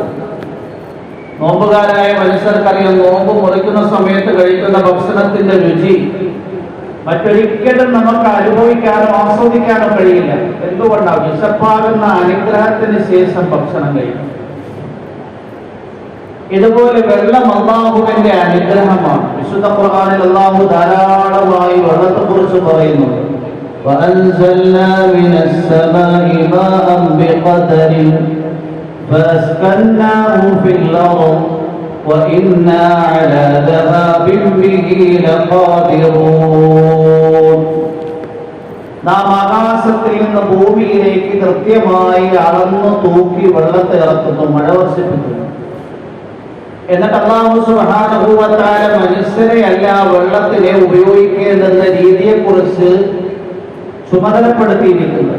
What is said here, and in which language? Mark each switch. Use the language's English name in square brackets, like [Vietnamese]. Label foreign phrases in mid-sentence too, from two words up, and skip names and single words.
[Malayalam] നോമ്പുകാരായ മനുഷ്യർക്കറിയാം, നോമ്പ് മുറിക്കുന്ന സമയത്ത് കഴിക്കുന്ന ഭക്ഷണത്തിന്റെ രുചി മറ്റൊരിക്കലും നമുക്ക് അനുഭവിക്കാനോ ആസ്വദിക്കാനോ കഴിയില്ല. എന്തുകൊണ്ടാണ്? വിശപ്പാകുന്ന അനുഗ്രഹത്തിന് ശേഷം ഭക്ഷണം കഴിക്കും. ഇതുപോലെ വെള്ളം അല്ലാഹുവിന്റെ അനുഗ്രഹമാണ്. വിശുദ്ധ ഖുർആനിൽ അല്ലാഹു ധാരാളമായി വെള്ളത്തെക്കുറിച്ച് പറയുന്നു. [Arabic] وأنزلنا من السماء ماء بقدر فأسكناه في الأرض وإنا على ذهاب به لقادرون. [Malayalam] നാം ആകാശത്തിൽ നിന്ന് ഭൂമിയിലേക്ക് കൃത്യമായി അളന്നു തൂക്കി വെള്ളത്തെ ഇറക്കുന്നു, മഴ വർഷിപ്പിക്കുന്നു. എന്നിട്ട് അല്ലാഹു [Arabic] سبحانه و تعالى [Malayalam] മനുഷ്യരെ അല്ല വെള്ളത്തിനെ ഉപയോഗിക്കേണ്ടുന്ന രീതിയെക്കുറിച്ച് ചുമതലപ്പെടുത്തിയിരിക്കുന്നത്.